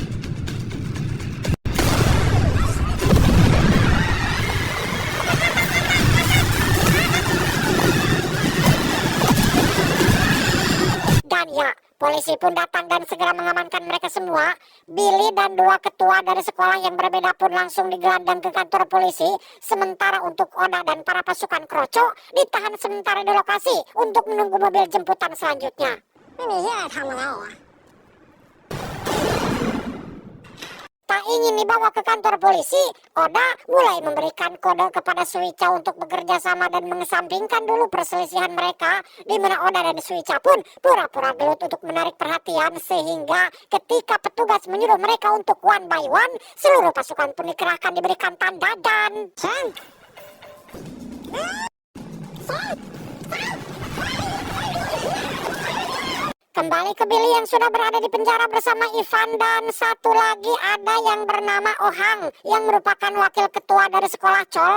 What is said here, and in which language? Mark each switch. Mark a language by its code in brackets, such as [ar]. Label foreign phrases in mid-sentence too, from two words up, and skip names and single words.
[id] Dan ya, polisi pun datang dan segera mengamankan mereka semua. Billy dan dua ketua dari sekolah yang berbeda pun langsung digelandang ke kantor polisi. Sementara untuk Oda dan para pasukan Kroco ditahan sementara di lokasi untuk menunggu mobil jemputan selanjutnya. [th] ไม่มีที่อะไรทำมาแล้วเหรอวะ [id] Tak ingin dibawa ke kantor polisi, Oda mulai memberikan kode kepada Suica untuk bekerja sama dan mengesampingkan dulu perselisihan mereka, di mana Oda dan Suica pun pura-pura gelut untuk menarik perhatian sehingga ketika petugas menyuruh mereka untuk [en] one by one, [id] seluruh pasukan pun dikerahkan diberikan tanda dan kembali ke Billy yang sudah berada di penjara bersama Ivan dan satu lagi ada yang bernama Ohang yang merupakan wakil ketua dari sekolah Chol.